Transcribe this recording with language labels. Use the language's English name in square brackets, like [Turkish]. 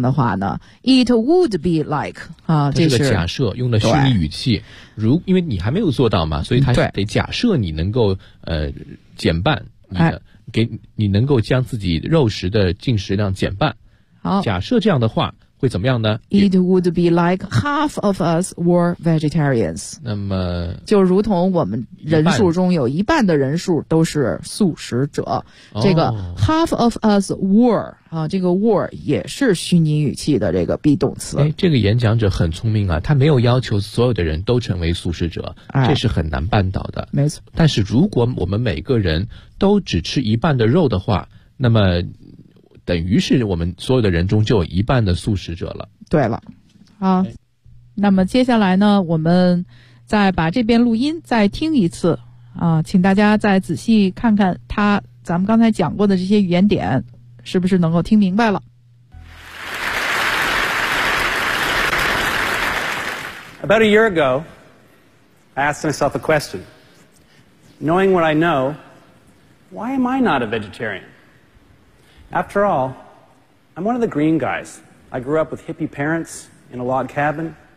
[Chinese] 的话呢 [English] ，it would be like [Chinese] 啊，这个假设用的虚拟语气，如因为你还没有做到嘛，所以他得假设你能够减半你的，给你能够将自己肉食的进食量减半。好，假设这样的话会怎么样呢 [English] ？It would be like half of us were vegetarians。 [Chinese] 那么，就如同我们人数中有一半的人数都是素食者。哦、这个 [English] half of us were [Chinese] 啊，这个 were 也是虚拟语气的这个 be 动词。哎，这个演讲者很聪明啊，他没有要求所有的人都成为素食者，这是很难办到的。没错。但是如果我们每个人都只吃一半的肉的话，那么等于是我们所有的人中就有一半的素食者了。对了，啊，那么接下来呢，我们再把这边录音再听一次啊，请大家再仔细看看他咱们刚才讲过的这些语言点是不是能够听明白了。 [English] About a year ago, I asked myself a question. Knowing what I know, why am I not a vegetarian? After all, I'm one of the green guys. I grew up with hippie parents in a log cabin.